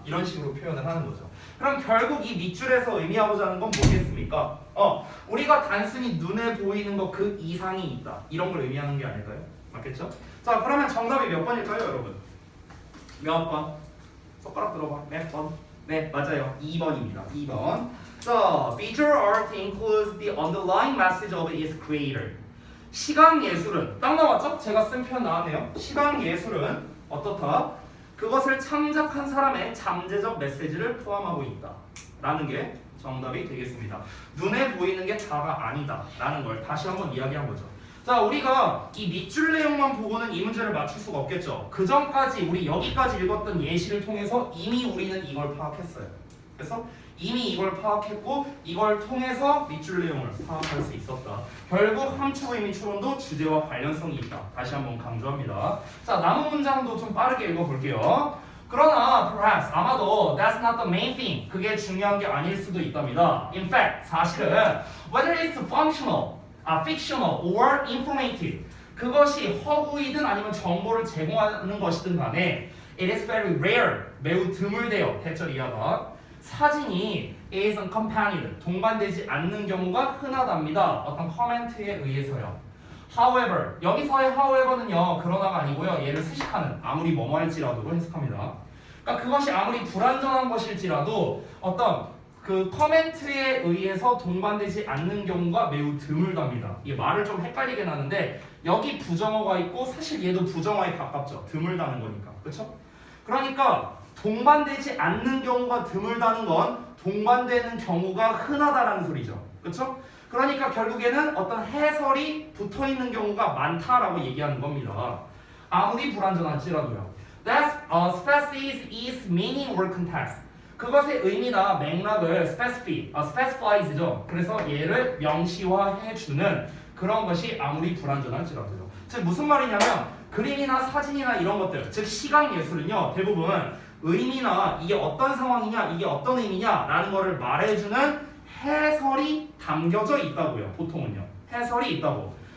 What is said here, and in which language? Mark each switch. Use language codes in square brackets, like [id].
[ko] 이런 식으로 표현을 하는 거죠. 그럼 결국 이 밑줄에서 의미하고자 하는 건 뭐겠습니까? 우리가 단순히 눈에 보이는 것 그 이상이 있다. 이런 걸 의미하는 게 아닐까요? 맞겠죠? 자, 그러면 정답이 몇 번일까요, 여러분? 몇 번? 손가락 들어봐. 몇 번? 네, 맞아요. 2번입니다. 2번. [en] So, visual art includes the underlying message of its creator. [ko] 시각 예술은 딱 나왔죠? 제가 쓴 표현 나왔네요. 시각 예술은 어떻다? 그것을 창작한 사람의 잠재적 메시지를 포함하고 있다. 라는 게 정답이 되겠습니다. 눈에 보이는 게 다가 아니다. 라는 걸 다시 한번 이야기한 거죠. 자, 우리가 이 밑줄 내용만 보고는 이 문제를 맞출 수가 없겠죠. 그 전까지 우리 여기까지 읽었던 예시를 통해서 이미 우리는 이걸 파악했어요. 그래서 이미 이걸 파악했고 이걸 통해서 밑줄 내용을 파악할 수 있었다. 결국 함축 의미 추론도 주제와 관련성이 있다. 다시 한번 강조합니다. 자, 남은 문장도 좀 빠르게 읽어볼게요. 그러나 [en] perhaps [ko] 아마도 [en] that's not the main thing. [ko] 그게 중요한 게 아닐 수도 있답니다. [en] In fact [ko] 사실은 [en] whether it's functional, fictional or informative [ko] 그것이 허구이든 아니면 정보를 제공하는 것이든 간에 [en] it is very rare [ko] 매우 드물대요. 대절 이하가 사진이 [en] is unaccompanied [ko] 동반되지 않는 경우가 흔하답니다. 어떤 커멘트에 의해서요. However 여기서의 however는요 그러나가 아니고요 얘를 수식하는 아무리 뭐뭐 할지라도로 해석합니다. 그러니까 그것이 아무리 불완전한 것일지라도 어떤 그 커멘트에 의해서 동반되지 않는 경우가 매우 드물답니다. 이게 말을 좀 헷갈리게 나는데 여기 부정어가 있고 사실 얘도 부정어에 가깝죠. 드물다는 거니까. 그렇죠? 그러니까 동반되지 않는 경우가 드물다는 건 동반되는 경우가 흔하다라는 소리죠. 그렇죠? 그러니까 결국에는 어떤 해설이 붙어있는 경우가 많다라고 얘기하는 겁니다. 아무리 불완전할지라도요. [en] That specifies its meaning or context. [ko] 그것의 의미나 맥락을 specifies죠. 그래서 얘를 명시화해주는 그런 것이 아무리 불완전할지라도요. 즉 무슨 말이냐면 그림이나 사진이나 이런 것들, 즉 시각 예술은요 대부분 의미나 이게 어떤 상황이냐, 이게 어떤 의미냐라는 거를 말해주는 해설이 담겨져 있다고요. 보통은요. 해설이 있다고.